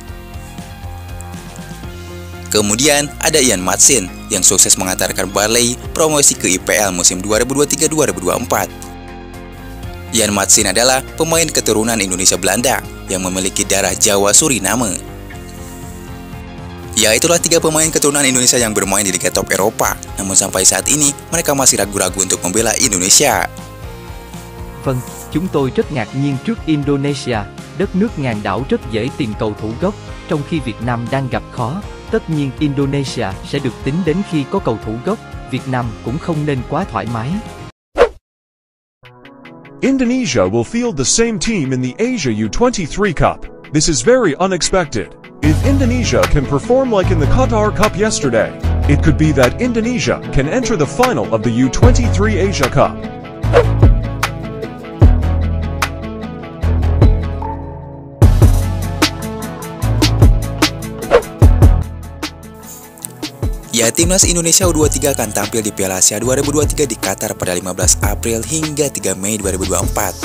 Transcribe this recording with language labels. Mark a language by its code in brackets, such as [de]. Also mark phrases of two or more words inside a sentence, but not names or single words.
[id] Kemudian ada Ian Maatsen yang sukses mengantarkan Burnley promosi ke IPL musim 2023-2024. Ian Maatsen adalah pemain keturunan Indonesia Belanda yang memiliki darah Jawa Suriname. Ya, itulah 3 pemain keturunan Indonesia yang bermain di liga top Eropa. Namun sampai saat ini mereka masih ragu-ragu untuk membela Indonesia. [vi] Vâng, chúng tôi rất ngạc nhiên trước Indonesia, đất nước ngàn đảo rất dễ tìm cầu thủ gốc, trong khi Việt Nam đang gặp khó. Tất nhiên Indonesia sẽ được tính đến khi có cầu thủ gốc, Việt Nam cũng không nên quá thoải mái. [en] Indonesia will field the same team in the Asia U23 Cup. This is very unexpected. If Indonesia can perform like in the Qatar Cup yesterday, it could be that Indonesia can enter the final of the U23 Asia Cup. [id] Ya, timnas Indonesia U23 akan tampil di Piala Asia 2023 di Qatar pada 15 April hingga 3 Mei 2024.